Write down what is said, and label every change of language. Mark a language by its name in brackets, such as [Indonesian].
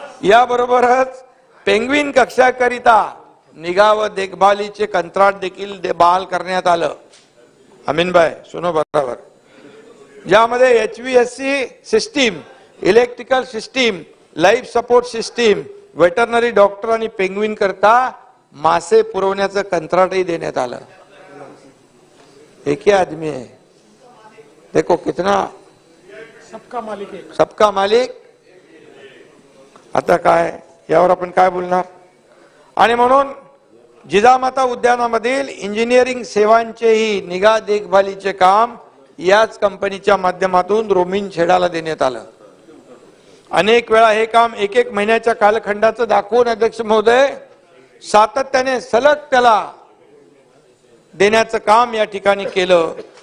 [Marathi] याबरोबरच पेंग्विन कक्षाकरिता निगा व देखभालीचे कंत्राट देखील बहाल करण्यात आलं. अमीनभाई सुनो बरोबर. ज्यामध्ये HVAC system, electrical system, life support system, veterinary doctor आणि पेंग्विन करता मासे पुरवण्याचं कंत्राटही देण्यात आलं. [Hindi] एक ही आदमी है, देखो कितना सबका मालिक. [Marathi] आता काय यावर आपण काय बोलणार. आणि म्हणून जिजामाता उद्यानामधील इंजिनिअरिंग सेवांचेही निगा देखभालीचे काम याच कंपनीच्या माध्यमातून रोमिन छेडाला देण्यात आलं. अनेक वेळा हे काम 1 महिन्याच्या कालखंडाचं दाखवून अध्यक्ष महोदय सातत्याने सलग त्याला देण्याचं काम या ठिकाणी केलं.